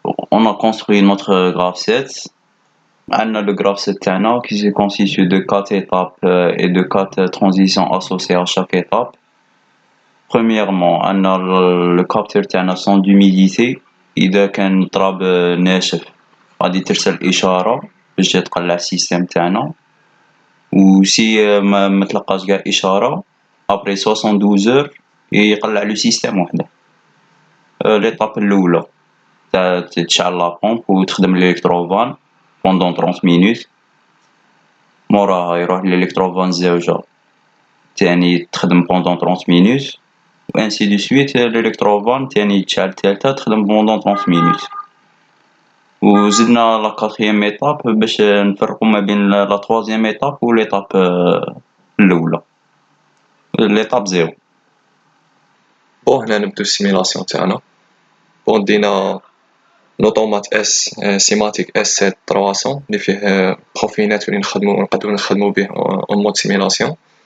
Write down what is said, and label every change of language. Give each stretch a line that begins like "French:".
French: On a construit notre graphe 7. On a le graphe 7 qui se constitue de 4 étapes et de 4 transitions associées à chaque étape. Premièrement, on a le capteur
Arabic: تاعنا
French: sonde d'humidité.
Arabic: إذا كان التراب ناشف غادي ترسل إشارة باش تقلع السيستم تاعنا، وسي ما تلقاش كاع إشارة
French: après 72 heures
Arabic: يقلع لو سيستم وحده. ليطاب الأولى تشعل لا بومب وتخدم الإلكتروفان
French: pendant 30 minutes.
Arabic: موراها يروح للإلكتروفان الزاوجة تاني تخدم
French: pendant 30 minutes. ainsi de suite l'électrovane
Arabic: تاني تشعل الثالثة تخدم
French: pendant 30 minutes.
Arabic: وزدنا لا
French: quatrième étape
Arabic: باش نفرقو ما بين لا
French: troisième étape
Arabic: و
French: l'étape
Arabic: الأولى،
French: l'étape 0.
Arabic: بون هنا نبدو السيميلاسيون تاعنا. بون دينا لوطومات اس سيماتيك اس 7300 اللي فيه بروفينات اللي نقدرو نخدمو به اون مود سيميلاسيون.